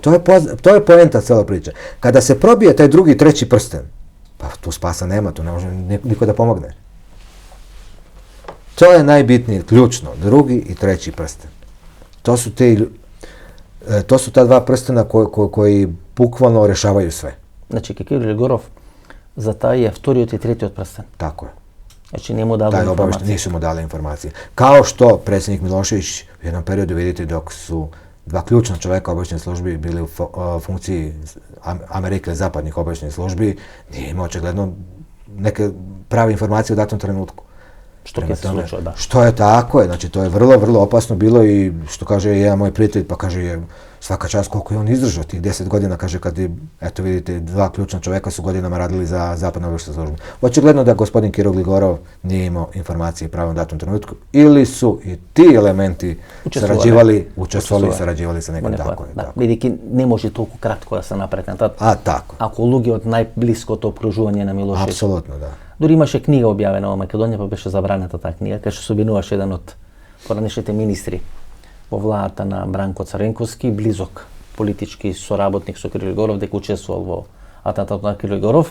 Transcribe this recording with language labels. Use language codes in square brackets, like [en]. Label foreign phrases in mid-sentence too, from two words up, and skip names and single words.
[sr] To je poenta cijela priča. Kada se probije taj drugi, treći prsten, pa tu spasa nema, tu ne može niko da pomogne. To je najbitnije, ključno, drugi i treći prsten. To su ta dva prstena koji bukvalno rješavaju sve. Znači, Kiril Grigorov zataje [mk] вториот и третиот прстен. [sr] Tako je. Znači, nije mu dali informacije. Nisu mu dali informacije. Kao što predsjednik Milošević u jednom periodu, vidite, dok su dva ključna čovjeka obavještajnih službi bili u funkciji Amerike, zapadnih obavještajnih službi, nije imao očigledno neke prave informacije u datom trenutku. Što je se slučilo, da. Što je tako je, znači to je vrlo, vrlo opasno bilo i što kaže jedan moj prijatelj, pa kaže svaka čast koliko je on izdržao tih 10 godina, kaže kad je, eto vidite, dva ključna čovjeka su godinama radili za zapadnu obavještajnu službu. Očigledno da gospodin Kiril Grigorov nije imao informacije u pravom datom trenutku ili su i ti elementi učestvovali, sarađivali sa nekim, tako je. [mk] Бидејќи не може толку кратко да се направи атентат. [sr] Tako. [mk] Ако луѓе од најблиското окружување на Милошевиќ. Апсолутно, да. Дури имаше книга објавена во Македонија, па беше забранета таа книга, кај што се обвинуваше еден од поранешните министри во владата на Бранко Црвенковски, близок политички соработник со Кирил Григоров, дека учествувал во атентатот на Кирил Григоров.